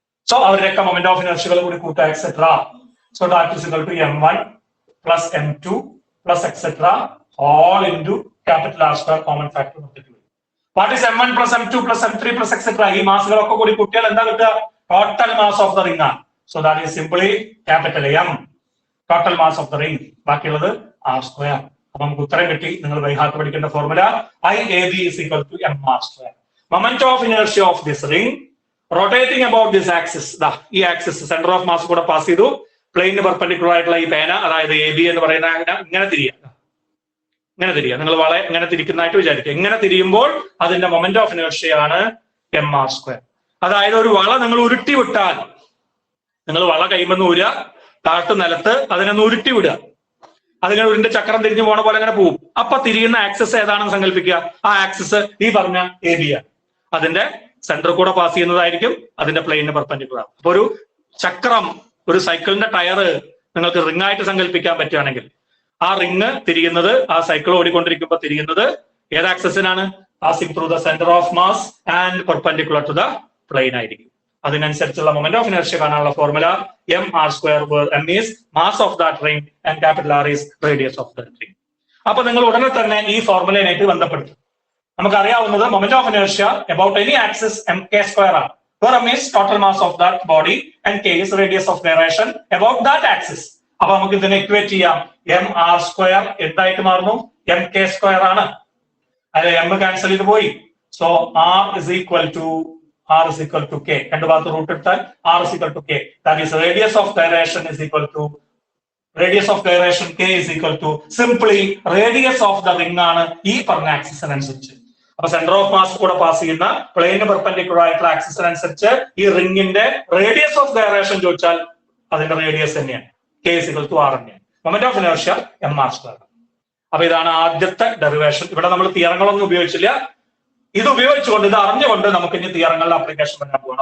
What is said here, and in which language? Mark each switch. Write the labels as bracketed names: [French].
[English] so [Malayalam] അവരുടെയൊക്കെ [English] moment of ഇനർഷ്യകൾ [Malayalam] കൂടി കൂട്ടുക, [English] Etcetera. So that is equal to M1 plus M2 plus etcetera all into capital R square common factor multiply. What is M1 plus M2 plus M3 plus etcetera? [Malayalam] ഈ മാസുകളൊക്കെ കൂടി കൂട്ടിയാൽ എന്താ കിട്ടുക? [English] Total mass of the ring ആണ്. So that is simply capital M, total mass of the ring. [Malayalam] ബാക്കിയുള്ളത് R square. അപ്പൊ നമുക്ക് ഉത്തരം കിട്ടി. നിങ്ങൾ ബൈഹാർട്ട് പഠിക്കേണ്ട formula [English] IAB is equal to MR square. Moment of inertia of this ring rotating about this axis. [Malayalam] ഈ axis centre of mass കൂടെ pass ചെയ്തു, പ്ലെയിന് പെർപെൻഡിക്കുലർ ആയിട്ടുള്ള ഈ പേന, അതായത് AB എന്ന് പറയുന്ന ഇങ്ങനെ തിരിയാം. നിങ്ങൾ വളെ ഇങ്ങനെ തിരിക്കുന്നതായിട്ട് വിചാരിക്കുക. ഇങ്ങനെ തിരിയുമ്പോൾ അതിന്റെ മൊമെന്റ് ഓഫ് ഇനേർഷ്യ ആണ് MR സ്ക്വയർ. അതായത് ഒരു വള നിങ്ങൾ ഉരുട്ടി വിട്ടാൽ, നിങ്ങൾ വള കൈമെന്ന് ഊരുക, താഴത്ത് നിലത്ത് അതിനൊന്ന് ഉരുട്ടി വിടുക, അതിങ്ങനെ ഉരുണ്ട ചക്രം തിരിഞ്ഞു പോണ പോലെ അങ്ങനെ പോകും. അപ്പൊ തിരിയുന്ന ആക്സിസ് ഏതാണെന്ന് സങ്കല്പിക്കുക. ആ ആക്സിസ് ഈ പറഞ്ഞ AB ആണ്. അതിന്റെ സെന്റർ കൂടെ പാസ് ചെയ്യുന്നതായിരിക്കും, അതിന്റെ പ്ലെയിനിന് പെർപെൻഡിക്കുലർ ആണ്. അപ്പൊ ഒരു ചക്രം, ഒരു സൈക്കിളിന്റെ ടയർ നിങ്ങൾക്ക് റിംഗ് ആയിട്ട് സങ്കല്പിക്കാൻ പറ്റുകയാണെങ്കിൽ, ആ റിംഗ് തിരിയുന്നത്, ആ സൈക്കിൾ ഓടിക്കൊണ്ടിരിക്കുമ്പോൾ തിരിയുന്നത് ഏത് ആക്സിസിനാണ്? [English] Passing through the centre of mass and perpendicular to the plane ആയിരിക്കും. [Malayalam] അതിനനുസരിച്ചുള്ള മൊമെന്റ് ഓഫ് ഇനർഷ്യ കാണാനുള്ള formula MR square, [English] where M is mass of that ring and capital R is radius of that ring. [Malayalam] അപ്പൊ നിങ്ങൾ ഉടനെ തന്നെ ഈ ഫോർമുലയായിട്ട് ബന്ധപ്പെടുത്തും. നമുക്കറിയാവുന്നത് [English] Moment of inertia about any axis MK square ആണ്, where M is total mass of that body and K is radius of gyration about that axis. [Malayalam] അപ്പൊ നമുക്ക് ഇതിനെ equate ചെയ്യാം. MR സ്ക്വയർ എന്തായിട്ട് മാറുന്നു? MK സ്ക്വയർ ആണ്. അല്ലെ, M ക്യാൻസൽ ചെയ്ത് പോയി. So [English] R is equal to K. [Malayalam] രണ്ട് ഭാഗത്ത് റൂട്ട് എടുത്താൽ [English] R is equal to K. That is radius of gyration is equal to radius of gyration K is equal to simply radius of the ring [Malayalam] ആണ് ഈ പറഞ്ഞ ആക്സിസിനനുസരിച്ച്. അപ്പൊ centre of mass കൂടെ pass ചെയ്യുന്ന പ്ലെയിന് perpendicular ആയിട്ടുള്ള ആക്സിസിനനുസരിച്ച് ഈ റിംഗിന്റെ radius of gyration ചോദിച്ചാൽ അതിന്റെ റേഡിയസ് തന്നെയാണ്, [English] K is equal to R [Malayalam] തന്നെയാണ്. Moment of inertia MR square. അപ്പൊ ഇതാണ് ആദ്യത്തെ ഡെറിവേഷൻ. ഇവിടെ നമ്മൾ തിയറങ്ങളൊന്നും ഉപയോഗിച്ചില്ല. ഇത് ഉപയോഗിച്ചുകൊണ്ട്, ഇത് അറിഞ്ഞുകൊണ്ട് നമുക്ക് ഇനി തിയറങ്ങളുടെ അപ്ലിക്കേഷൻ വരാൻ പോകണം.